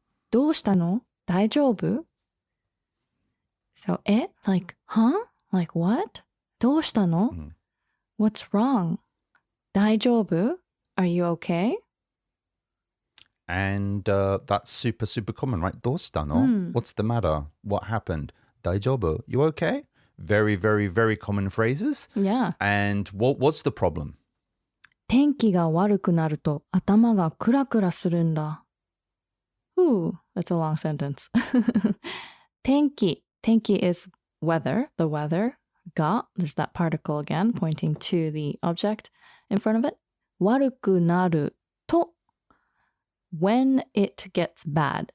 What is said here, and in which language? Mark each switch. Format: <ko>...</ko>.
<ja>どうしたの?大丈夫?</ja> <en>So like, huh? Like what?</en> <ja>どうしたの?</ja> <en>What's wrong?</en> <ja>大丈夫?</ja> <en>Are you okay? And that's super common, right?</en> <ja>どうしたの?</ja> <en>What's the matter? What happened?</en> <ja>大丈夫?</ja> <en>You okay? Very, very, very common phrases. Yeah. And what's the problem?</en> <ja>天気が悪くなると頭がクラクラするんだ.</ja> <en>Ooh, that's a long sentence. 天気 is weather, the weather, ga, there's that particle again pointing to the object in front of it.</en> <ja>Waruku naru to,</ja> <en>when it gets bad.</en>